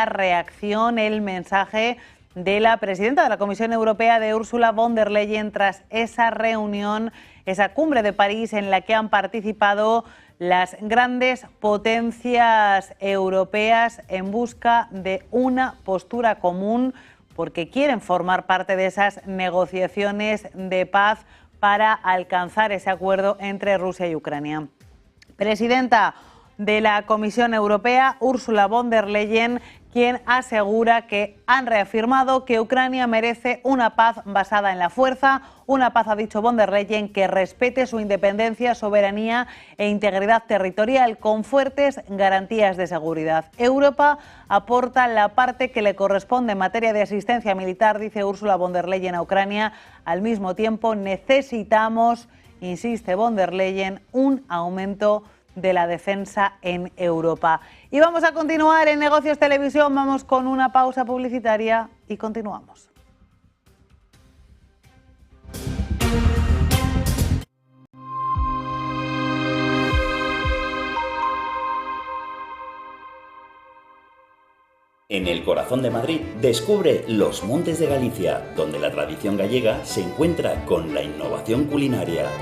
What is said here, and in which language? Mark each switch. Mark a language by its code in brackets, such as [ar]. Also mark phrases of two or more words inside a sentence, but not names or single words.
[es] reacción, el mensaje de la presidenta de la Comisión Europea, de Ursula von der Leyen, tras esa reunión, esa cumbre de París en la que han participado las grandes potencias europeas en busca de una postura común, porque quieren formar parte de esas negociaciones de paz para alcanzar ese acuerdo entre Rusia y Ucrania. Presidenta de la Comisión Europea, Ursula von der Leyen, quien asegura que han reafirmado que Ucrania merece una paz basada en la fuerza, una paz, ha dicho von der Leyen, que respete su independencia, soberanía e integridad territorial con fuertes garantías de seguridad. Europa aporta la parte que le corresponde en materia de asistencia militar, dice Ursula von der Leyen, a Ucrania. Al mismo tiempo necesitamos, insiste von der Leyen, un aumento de la defensa en Europa. Y vamos a continuar en Negocios Televisión, vamos con una pausa publicitaria y continuamos. En el corazón de Madrid, descubre Los Montes de Galicia, donde la tradición gallega se encuentra con la innovación culinaria.